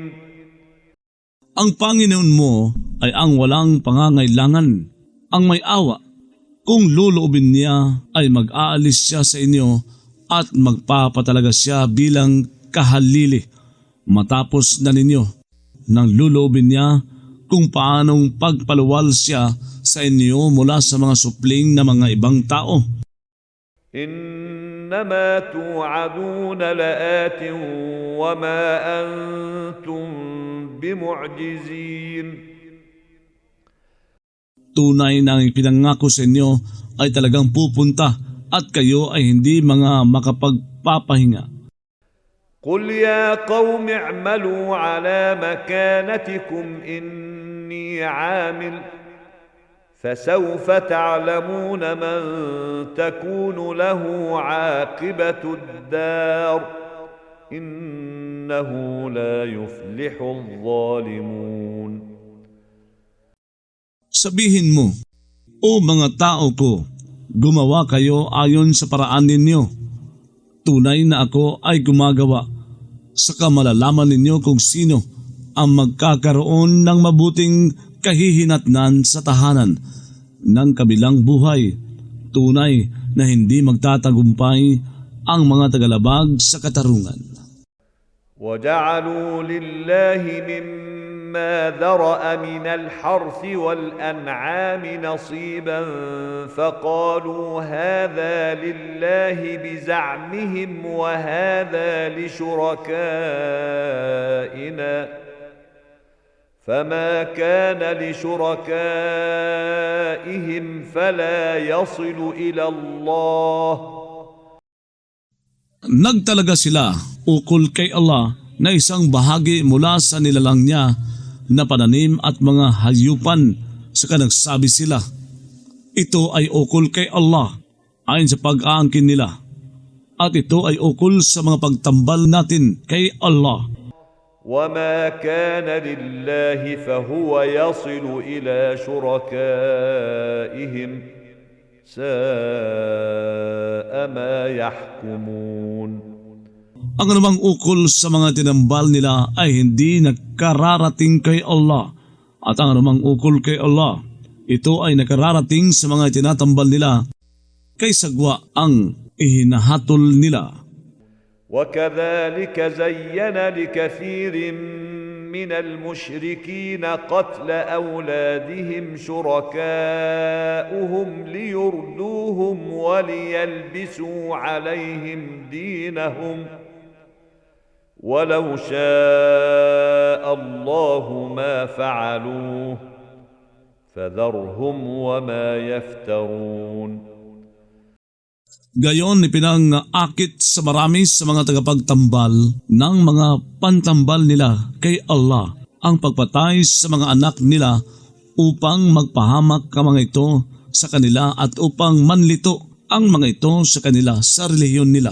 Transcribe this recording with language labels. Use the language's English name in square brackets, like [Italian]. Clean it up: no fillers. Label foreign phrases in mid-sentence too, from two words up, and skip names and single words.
[Filipino] Ang Panginoon mo ay ang walang pangangailangan, ang may awa. Kung loloobin niya ay mag-aalis siya sa inyo at magpapatalaga siya bilang kahalili matapos na ninyo nang loloobin niya kung paanong pagpaluwal siya sa inyo mula sa mga supling na mga ibang tao. [Arabic] إنما توعدون لآت وما أنتم بمعجزين. [Filipino] Tunay na ang ipinangako sa inyo ay talagang pupunta at kayo ay hindi mga makapagpapahinga. [Arabic] قل يا قوم اعملوا على مكانتكم إني عامل فسوف تعلمون من تكون له عاقبة الدار إنه لا يفلح الظالمون. [Filipino] Sabihin mo, O mga tao ko, gumawa kayo ayon sa paraan ninyo. Tunay na ako ay gumagawa. Saka malalaman ninyo kung sino ang magkakaroon ng mabuting kahihinatnan sa tahanan ng kabilang buhay. Tunay na hindi magtatagumpay ang mga tagalabag sa katarungan. [Arabic] وجعلوا لله مما ذرأ من الحرث والأنعام نصيبا فقالوا هذا لله بزعمهم وهذا لشركائنا فما كان لشركائهم فلا يصل إلى الله. [Filipino] Nagtalaga sila ukol kay Allah na isang bahagi mula sa nilalang niya na pananim at mga hayupan, saka nagsabi sila, ito ay ukol kay Allah ayon sa pag-aangkin nila, at ito ay ukol sa mga pagtambal natin kay Allah. [Arabic] وما كان لله فهو يصل إلى شركائهم ساء ما يحكمون. [Filipino] Ang anumang ukol sa mga tinambal nila ay hindi nakararating kay Allah, at ang anumang ukol kay Allah, ito ay nakararating sa mga tinatambal nila kay sagwa ang ihinahatol nila. [Arabic] وكذلك زين لكثير من المشركين قتل أولادهم شركاؤهم ليردوهم وليلبسوا عليهم دينهم ولو شاء الله ما فعلوه فذرهم وما يفترون. [Filipino] Gayon ipinangakit sa marami sa mga tagapagtambal ng mga pantambal nila kay Allah ang pagpatay sa mga anak nila upang magpahamak ang mga ito sa kanila at upang manlito ang mga ito sa kanila sa relihiyon nila.